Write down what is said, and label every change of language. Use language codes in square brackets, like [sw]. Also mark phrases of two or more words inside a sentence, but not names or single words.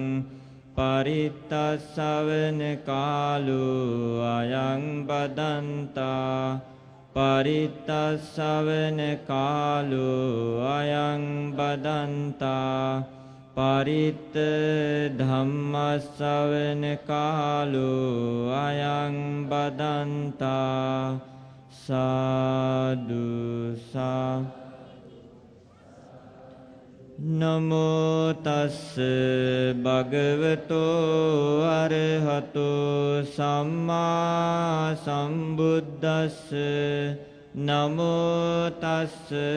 [pi] පරිත්තස්සවන කාලෝ අයං බදන්තා පරිත්තස්සවන කාලෝ අයං බදන්තා පරිත්ත ධම්මස්සවන කාලෝ අයං බදන්තා සාදු සා නමෝ තස්ස භගවතෝ අරහතෝ සම්මා සම්බුද්දස්ස නමෝ තස්ස